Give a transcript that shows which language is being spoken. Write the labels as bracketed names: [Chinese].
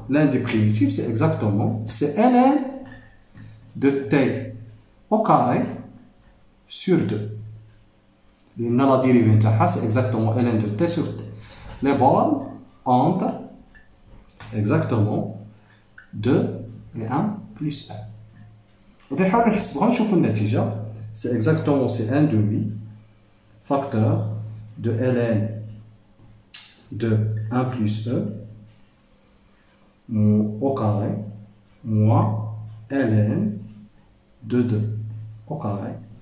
[French] L'un des primitifs, c'est exactement c'est ln de t au carré sur 2. La dérivée c'est exactement ln de t sur t. Les bornes entre exactement 2 et 1 plus 1. [Arabic] غادي نحاولوا نحسبوها نشوفوا النتيجة. [French] C'est exactement c'est 1 demi facteur de ln de 1 plus e au carré moins ln de 2 au carré.